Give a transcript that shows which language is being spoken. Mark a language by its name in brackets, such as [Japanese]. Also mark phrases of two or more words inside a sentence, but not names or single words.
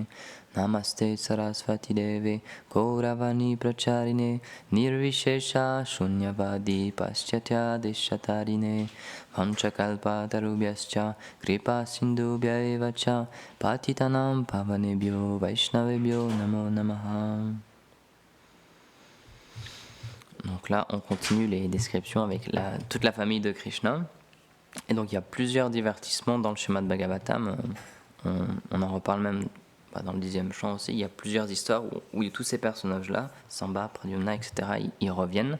[Sanskrit] नमस्ते सरस्वती देवे गौरवाणी प्रचारिणे निर्विशेष शून्यवादी पाश्चात्य देशतारिणे वाञ्छाकल्प तरुभ्यश्च कृपा सिन्धुभ्य एवच पतितानां पावनेभ्यो वैष्णवेभ्यो नमो नमः. [French] Donc là, on continue les descriptions avec toute la famille de Krishna. Et donc il y a plusieurs divertissements dans le Srimad Bhagavatam. On en reparle même dans le 10e chant aussi. Il y a plusieurs histoires où tous ces personnages-là, Samba, Pradyumna, etc., ils reviennent.